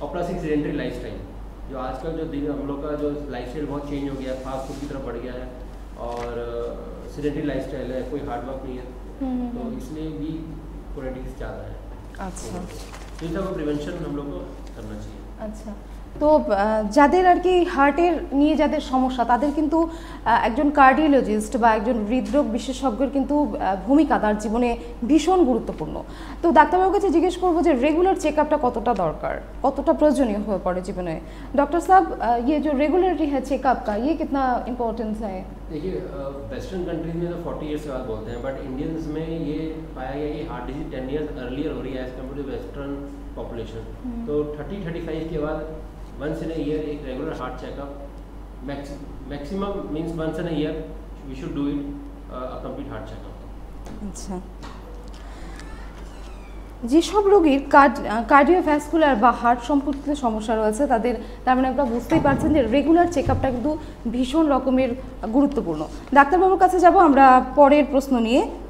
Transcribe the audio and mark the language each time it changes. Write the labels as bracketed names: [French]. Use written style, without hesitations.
[Hindi] और प्लस एक sedentary lifestyle, जो आजकल जो दिन हम लोग का जो लाइफस्टाइल बहुत चेंज हो गया है, फास्ट फूड की तरफ बढ़ गया है, और सेडेंटरी लाइफस्टाइल है, कोई हार्ड वर्क नहीं है, तो इसलिए भी कोरोनरी डिजीज ज़्यादा है। अच्छा, तो इन सब प्रिवेंशन हम लोग को करना चाहिए। [Bangla] আচ্ছা, তো যাদের আর কি হার্টের নিয়ে যাদের সমস্যা তাদের কিন্তু একজন কার্ডিওলজিস্ট বা একজন হৃদরোগ বিশেষজ্ঞের কিন্তু ভূমিকা তার জীবনে ভীষণ গুরুত্বপূর্ণ। তো ডাক্তারবাবুর কাছে জিজ্ঞেস করবো যে রেগুলার চেকআপটা কতটা দরকার, কতটা প্রয়োজনীয় হয়ে পড়ে জীবনে? [Hindi] डॉक्टर साहब ये जो रेगुलरिटी है चेकअप का ये कितना इम्पोर्टेंस है? देखिए वेस्टर्न कंट्रीज में तो 40 ईयर्स के बाद बोलते हैं, बट इंडियंस में ये पाया गया कि हार्ट डिजीज 10 ईयर्स अर्लियर हो रही है [English] As compared to western population. [Hindi] तो 30-35 के बाद [English] once in a year [Hindi] एक regular heart checkup, maximum means [English] Once in a year we should do it a complete heart checkup. [Bangla] আচ্ছা, যেসব রোগীর কার্ডিওভ্যাসকুলার বা হার্ট সম্পর্কিত সমস্যা রয়েছে তাদের, তার মানে আপনারা বুঝতেই পারছেন যে রেগুলার চেকআপটা কিন্তু ভীষণ রকমের গুরুত্বপূর্ণ। ডাক্তারবাবুর কাছে যাব আমরা পরের প্রশ্ন নিয়ে।